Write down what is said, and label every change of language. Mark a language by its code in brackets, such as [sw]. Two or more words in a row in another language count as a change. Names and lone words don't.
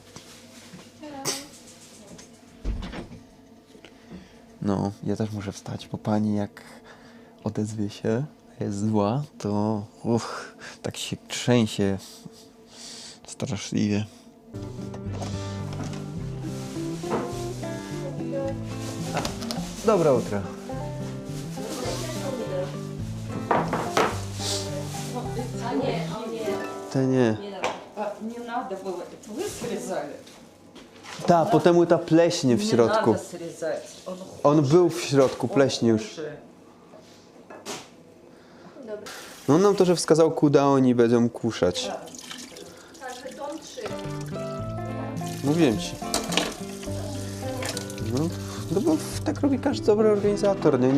[pl] No, ja też muszę wstać, bo pani jak odezwie się, jest zła, to tak się trzęsie straszliwie. [ru] Доброе утро. [pl] To nie. [ru] Не надо было, это вы срезали? [pl] Ta, potem ta pleśnie w środku. [ru] Не надо срезать, он [pl] On był w środku, pleśnie już. [ru] хуже. [pl] No nam to, że wskazał kuda, oni będą kuszać. Także dom 3. Mówiłem ci. No bo tak robi każdy dobry organizator, nie?